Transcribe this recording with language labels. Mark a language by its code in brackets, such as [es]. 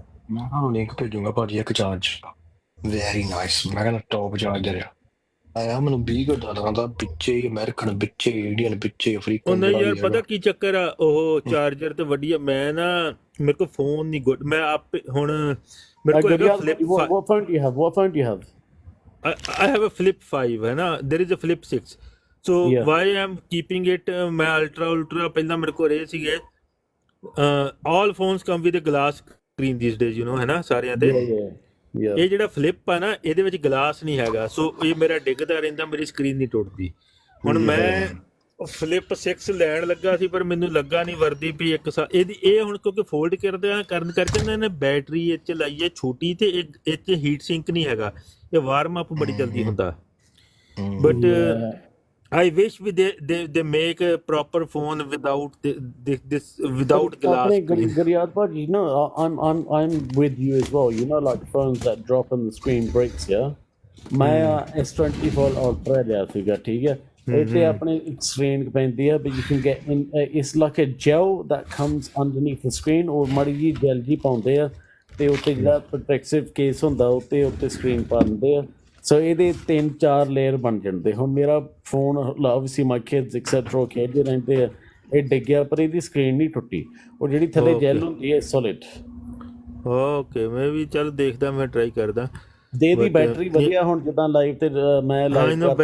[pa] ਮੈਂ ਤੁਹਾਨੂੰ ਲਿੰਕ ਭੇਜੂੰਗਾ ਭਾਜੀ ਇੱਕ ਚਾਰਜ, ਵੈਰੀ ਨਾਈਸ। ਮੈਂ ਕਹਿੰਦਾ ਟੌਪ ਚਾਰਜਰ ਆਇਆ, ਮੈਨੂੰ 20 ਡਾਲਰਾਂ ਦਾ, ਵਿੱਚੇ ਅਮਰੀਕਨ, ਵਿੱਚੇ ਇੰਡੀਅਨ, ਵਿੱਚੇ ਉਹ ਅਫਰੀਕਨ। ਨਹੀਂ ਯਾਰ, ਪਤਾ ਕੀ ਚੱਕਰ ਆ, ਉਹ ਚਾਰਜਰ ਤੇ ਵਧੀਆ। ਮੈਂ ਨਾ ਮੇਰੇ ਕੋਲ ਫੋਨ ਨਹੀਂ ਗੁੱਡ, ਮੈਂ ਆਪੇ ਹੁਣ ਮੇਰੇ ਕੋਲ ਹੈਗਾ flip. [en] What phone do you have? I have a flip 5, [pa] ਹੈ ਨਾ, [en] there is a flip 6, so why I'm keeping it, [pa] ਮੈਂ [en] ultra [pa] ਪਹਿਲਾਂ ਮੇਰੇ ਕੋਲ ਰਹੇ ਸੀਗੇ, [en] all phones come with a glass screen these days, you know, [pa] ਹੈ ਨਾ, ਸਾਰਿਆਂ ਦੇ। ਇਹ ਜਿਹੜਾ ਫਲਿੱਪ ਆ ਨਾ, ਇਹਦੇ ਵਿੱਚ ਗਲਾਸ ਨਹੀਂ ਹੈਗਾ, ਸੋ ਇਹ ਮੇਰਾ ਡਿੱਗਦਾ ਰਹਿੰਦਾ, ਮੇਰੀ ਸਕਰੀਨ ਨਹੀਂ ਟੁੱਟਦੀ। ਹੁਣ ਮੈਂ ਫਲਿੱਪ 6 ਲੈਣ ਲੱਗਾ ਸੀ, ਪਰ ਮੈਨੂੰ ਲੱਗਾ ਨਹੀਂ ਵਰਦੀ ਵੀ ਇੱਕ ਇਹਦੀ ਇਹ ਹੁਣ ਕਿਉਂਕਿ ਫੋਲਡ ਕਰਨ ਕਰਕੇ ਇਹਨਾਂ ਨੇ ਬੈਟਰੀ ਇਹ 'ਚ ਲਾਈ ਹੈ ਛੋਟੀ, ਤੇ ਇਹ 'ਚ ਹੀਟ ਸਿੰਕ ਨਹੀਂ ਹੈਗਾ, ਇਹ ਵਾਰਮ ਅਪ ਬੜੀ ਜਲਦੀ ਹੁੰਦਾ। [en] But I wish they make a proper phone without without glass screen. Garyad Bhaji, no, I'm with you as well. You know, like phones that drop and the screen breaks, yeah. My S24 Ultra [pa] ਲਿਆ ਸੀਗਾ, ਠੀਕ ਹੈ। ਇੱਥੇ ਆਪਣੇ [en] screen [pa] ਪੈਂਦੀ ਹੈ, [en] but you can get in. It's like a gel that comes underneath the screen, or [pa] ਮਾੜੀ ਜਿਹੀ [en] gel [pa] ਜੀ ਪਾਉਂਦੇ ਆ, ਤੇ ਉੱਤੇ ਜਿਹੜਾ [en] protective case [pa] ਹੁੰਦਾ ਉੱਤੇ [en] screen [pa] ਪਾ ਦਿੰਦੇ ਆ। ਸੋ ਇਹਦੇ 3-4 ਲੇਅਰ ਬਣ ਜਾਂਦੇ। ਹੁਣ ਮੇਰਾ phone [en] obviously my kids etc [pa] ਖੇਡਦੇ ਰਹਿੰਦੇ ਆ, ਇਹ ਡਿੱਗਿਆ ਪਰ ਇਹਦੀ ਸਕਰੀਨ ਨਹੀਂ ਟੁੱਟੀ, ਉਹ ਜਿਹੜੀ ਥੱਲੇ ਜੈਲ ਹੁੰਦੀ ਹੈ ਸੋਲਿਡ। ਓਕੇ, ਮੈਂ ਵੀ ਚੱਲ ਦੇਖਦਾ, ਮੈਂ ਟਰਾਈ ਕਰਦਾ। ਦੇ ਦੀ ਬੈਟਰੀ ਵਧੀਆ, ਹੁਣ ਜਿੱਦਾਂ ਲਾਈਵ ਤੇ ਮੈਂ ਲਾਈਵ